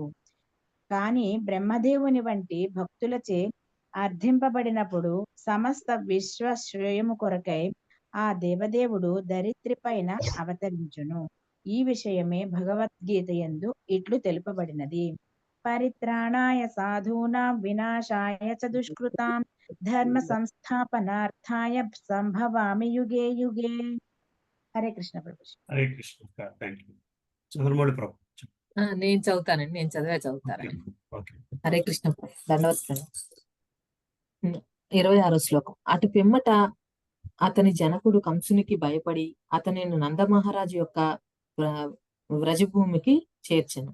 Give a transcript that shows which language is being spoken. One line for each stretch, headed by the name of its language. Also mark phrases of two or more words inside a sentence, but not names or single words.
Telugu: కాని బ్రహ్మదేవుని వంటి భక్తులచే అర్థింపబడినప్పుడు సమస్త విశ్వశ్రేయము కొరకై ఆ దేవదేవుడు ధరిత్రి పైన అవతరించును. ఈ విషయమే భగవద్గీత యందు ఇట్లు తెలుపబడినది.
Sanskrit: పరిత్రాణాయ సాధూనాం వినాశాయ చ దుష్కృతాం ధర్మ సంస్థాపనార్థాయ సంభవామి యుగే యుగే.
Telugu: హరే కృష్ణ ప్రభు. హరే కృష్ణ.
English: thank you.
Telugu: చంద్రమౌళి ప్రభు. నేను చదువుతానండి, నేను చదువుతానండి. ఓకే. హరే కృష్ణ ప్రభు. దండవత్సరం. 26వ శ్లోకం. అటు పిమ్మట అతని జనకుడు కంసునికి భయపడి అతనిని నందమహారాజు యొక్క వ్రజభూమికి చేర్చెను.